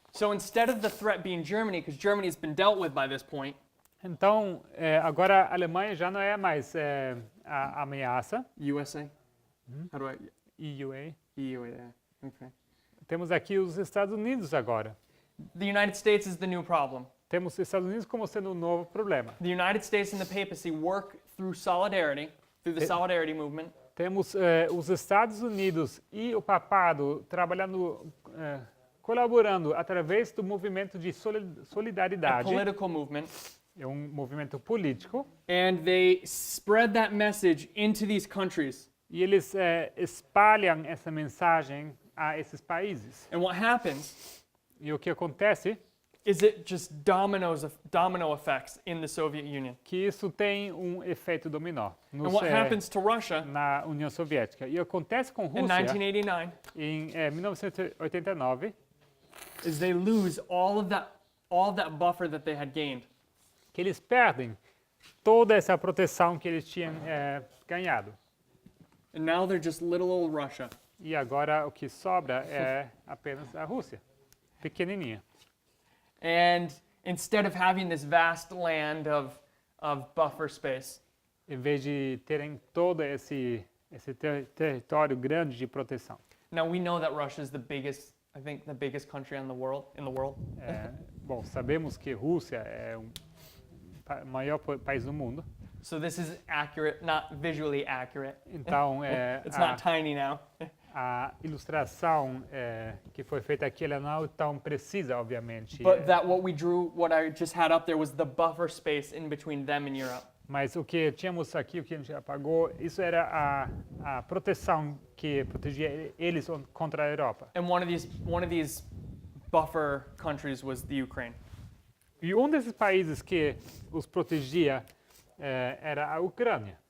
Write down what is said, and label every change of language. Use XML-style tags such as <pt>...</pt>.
<en>So instead of the threat being Germany, because Germany has been dealt with by this point,</en> <pt>Então, agora a Alemanha já não é mais a ameaça,</pt> <en>USA. How do I?</en> <pt>EUA.</pt> <en>EU, yeah. Okay.</en> <pt>Temos aqui os Estados Unidos agora.</pt> <en>The United States is the new problem.</en> <pt>Temos os Estados Unidos como sendo um novo problema.</pt> <en>The United States and the papacy work through solidarity, through the solidarity movement,</en> <pt>Temos os Estados Unidos e o papado trabalhando, colaborando através do movimento de a solidariedade.</pt> <en>political movement,</en> <pt>É um movimento político.</pt> <en>and they spread that message into these countries.</en> <pt>E eles espalham essa mensagem a esses países.</pt> <en>And what happens</en> <pt>E o que acontece</pt> <en>is it just domino effects in the Soviet Union.</en> <pt>que isso tem um efeito dominó</pt> <en>And what happens to Russia</en> <pt>na União Soviética. E acontece com a</pt> <en>in</en> <pt>Rússia</pt> <en>1989</en> <pt>em 1989,</pt> <en>is they lose all of that buffer that they had gained.</en> <pt>que eles perdem toda essa proteção que eles tinham ganhado.</pt> <en>And now they're just little old Russia.</en> <pt>E agora o que sobra é apenas a Rússia, pequenininha.</pt> <en>And instead of having this vast land of buffer space,</en> <pt>Em vez de terem todo esse território grande de proteção.</pt> <en>now we know that Russia is the biggest country in the world.</en> <pt>Bom, sabemos que Rússia é o maior país do mundo.</pt> <en>So this is accurate, not visually accurate.</en> <pt>Então,</pt> <en>It's not tiny now.</en> <pt>a ilustração que foi feita aqui ela não é tão precisa, obviamente.</pt> <en>But that what I just had up there was the buffer space in between them and Europe.</en> <pt>Mas o que tínhamos aqui, o que a gente apagou, isso era a proteção que protegia eles contra a Europa.</pt> <en>And one of these buffer countries was the Ukraine.</en> <pt>E um desses países que os protegia era a Ucrânia.</pt>